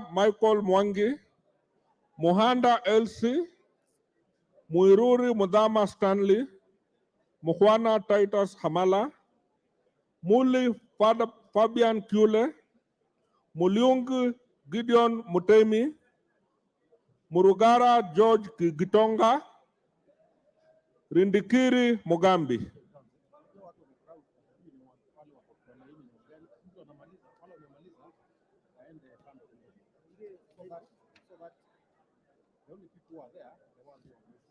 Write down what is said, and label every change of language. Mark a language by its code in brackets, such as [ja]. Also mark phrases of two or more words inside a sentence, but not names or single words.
[en] Michael Mwangi, Muhanda Elsie, Muiruri Mudama Stanley, Muhwana Titus Hamala, Muli Fabian Kule, Muliung Gideon Mutemi, Murugara George Gitonga, Rindikiri Mugambi. The only people who are there, the ones who are missing.